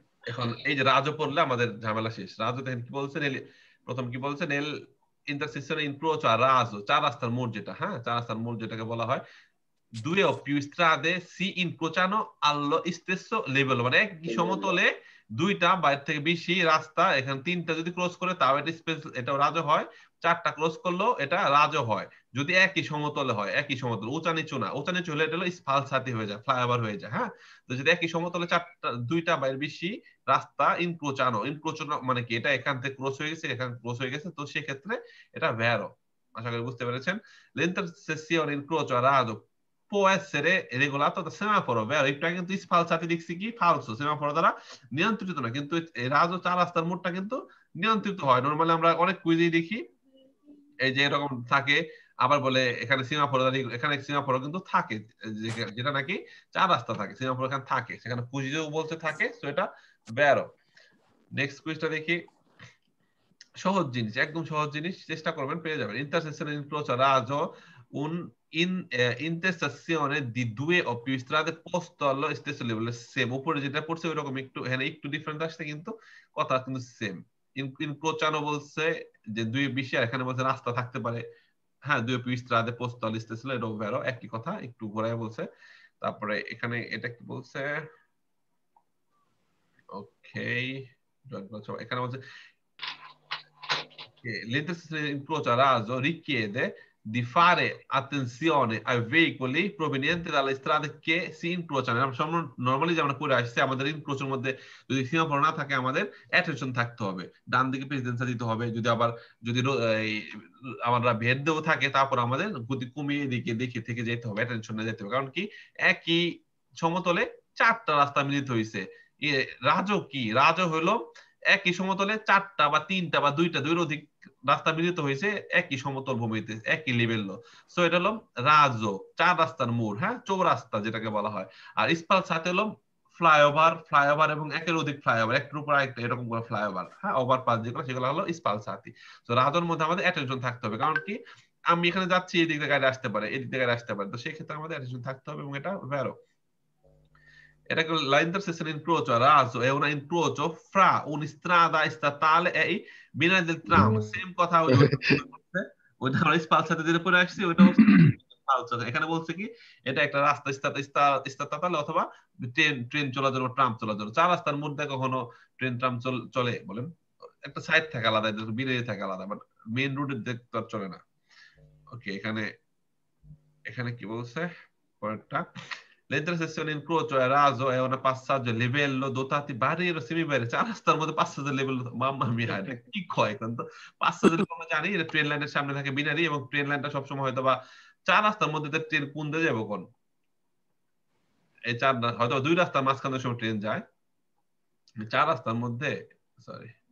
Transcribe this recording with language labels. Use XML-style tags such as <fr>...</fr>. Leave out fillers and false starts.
<bn>এখন এই যে রাজো পড়লে আমাদের ঝামেলা শেষ। রাজো দেখেন কি বলছে, প্রথম কি বলছে, nail</bn> <it>intersezione incrocio a raso,</it> <bn>চার রাস্তার মোড় যেটা, হ্যাঁ চার রাস্তার মোড় যেটাকে বলা হয়,</bn> <it>due o più strade si incrociano allo stesso livello,</it> <bn>মানে একই সমতলে দুইটা বাইরে থেকে বেশি রাস্তা, এখানে তিনটা যদি ক্রস করে তাও এটা স্পেস, এটা রাজো হয়, চারটা ক্রস করলেও এটা রাজো হয় যদি একই সমতলে হয়, একই সমতল, উঁচা নিচু না, উঁচা নিচু হলে এটা হলো স্ফালসাতি হয়ে যায়, ফ্লাইওভার হয়ে যায়। হ্যাঁ, তো যদি একই সমতলে চারটা দুইটা বাইরে বেশি রাস্তা ইনক্রোচানো, ইনক্রোচানো মানে কি, এটা এখান থেকে ক্রস হয়ে গেছে, এখানে ক্রস হয়ে গেছে, তো সেক্ষেত্রে এটা ভ্যারো। আশা করি বুঝতে পেরেছেন।</bn> <it>l'intersezione incrocio a rado può essere regolato da semaforo, vero?</it> <bn>একটু আগে কিন্তু স্ফালসাতি দেখছি কি ফালসো, সেমাফোর দ্বারা নিয়ন্ত্রিত না, কিন্তু রাজো চার রাস্তার মোড়টা কিন্তু নিয়ন্ত্রিত হয়। নরমালি আমরা অনেক কুইজেই দেখি এই যে এরকম থাকে, আবার বলে এখানে সীমাফোর, এখানে সীমাফোর কিন্তু থাকে, যেটা নাকি চার রাস্তা থাকে, সীমাফোর এখানে থাকে, সেখানে কুইজেও বলতে থাকে, তো এটা ভ্যারো। নেক্সট কুইজটা দেখি, সহজ জিনিস, একদম সহজ জিনিস, চেষ্টা করবেন পেয়ে যাবেন।</bn> <it>Intersezione incrocio a raso un intestazione di due o più strade posto allo stesso livello,</it> <bn>same উপরে যেটা পড়ছে ওই রকম, একটু এখানে একটু ডিফারেন্ট আসছে কিন্তু কথা কিন্তু সেম। ইনক্রোচানো বলছে যে দুই বেশি, আর এখানে বলছে রাস্তা থাকতে পারে, হ্যাঁ দুই Piu স্ট্রাদে posto</bn> <it>allo stesso livello,</it> <bn>এটাও ভ্যারো, একই কথা, একটু ঘোরায় বলছে। তারপরে এখানে এটা কি বলছে, ওকে এখানে বলছে</bn> <it>l'intersezione incrocio a raso richiede di fare attenzione ai veicoli provenienti dalle strade che si incrociano।</it> <bn>Normally যে আমরা পড়ে আসছে, আমাদের ইনক্রোচের মধ্যে যদি সীমাফল না থাকে আমাদের অ্যাটেনশন থাকতে হবে, ডান দিকে প্রেসিডেন্সা দিতে হবে, যদি আবার যদি আমরা ভেদ দেও থাকে তারপর আমাদের গতি কমিয়ে দিকে দেখে থেকে যেতে হবে, অ্যাটেনশন না যেতে হবে, কারণ কি একই সমতলে চারটা রাস্তা মিলিত হয়েছে। রাজো কি, রাজো হলো একই সমতলে চারটা বা তিনটা বা দুইটা, দুইয়ের অধিক রাস্তা মিলিত হয়েছে একই সমতল ভূমিতে, একই লেভেল। সো এটা হলো রাজো, চার রাস্তার মোড়, হ্যাঁ চৌরাস্তা যেটাকে বলা হয়। আর স্পালসাতি হলো ফ্লাইওভার, ফ্লাইওভার এবং একের অধিক ফ্লাইওভার, একটার উপর আরেকটা এরকম করে ফ্লাইওভার, হ্যাঁ ওভারপাস যেগুলো, সেগুলো হলো স্পালসাতি। তো রাজোর মধ্যে আমাদের অ্যাটেনশন থাকতে হবে, কারণ কি আমি এখানে যাচ্ছি, এই দিক থেকে গাড়ি আসতে পারে, এই দিক থেকে গাড়ি আসতে পারে, তো সেই ক্ষেত্রে আমাদের অ্যাটেনশন থাকতে হবে, এবং এটা ভ্যারো।</bn> <it>La intersezione incrocio a raso è un incrocio fra un'strada statale e i binari del tram,</it> <bn>same কথা ওইটা আমরা স্পালসাতে যেটা পড়ে আসছি ওইটা ফালসো। এখানে বলছে কি এটা একটা রাস্তা স্তাতালে অথবা ট্রেন ট্রেন চলাচল বা ট্রাম চলাচল, চার রাস্তার মধ্যে কখনো ট্রেন ট্রাম চলে বলেন, একটা সাইড থাকে আলাদা, বিনারি থাকে আলাদা, বাট মেইন রুটের দিক তো চলে না। ওকে, এখানে এখানে কি বলছে পরেরটা,</bn> <it>l'intersezione incrocio a raso è un passaggio a livello dotati barriere semibarriere,</it> <bn>চার রাস্তার মধ্যে</bn> <it>passaggio a livello,</it> <bn>মাম্মা মিয়া এটা কি কয় এখন, তো passaggio আমরা জানি এটা ট্রেন লাইনের সামনে থাকে বিনারি, এবং ট্রেন লাইনটা সবসময় হয়তো বা চার রাস্তার মধ্যে ট্রেন কোন দিয়ে যাবে কোন, এই চার হয়তো দুই রাস্তার মাঝখানে সময় ট্রেন যায়, চার রাস্তার মধ্যে, সরি</bn>